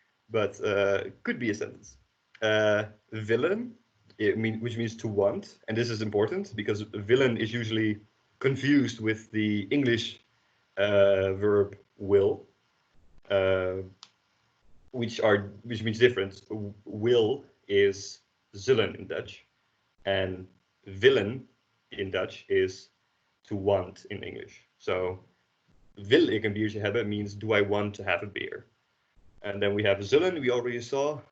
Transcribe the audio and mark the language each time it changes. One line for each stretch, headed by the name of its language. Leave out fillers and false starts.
English: But could be a sentence. Willen, which means to want, and this is important because willen is usually confused with the English verb will, which means different. Will is zullen in Dutch, and willen in Dutch is to want in English. So
Dutch: wil ik een biertje hebben
English: means do I want to have a beer. And then we have zullen, we already saw.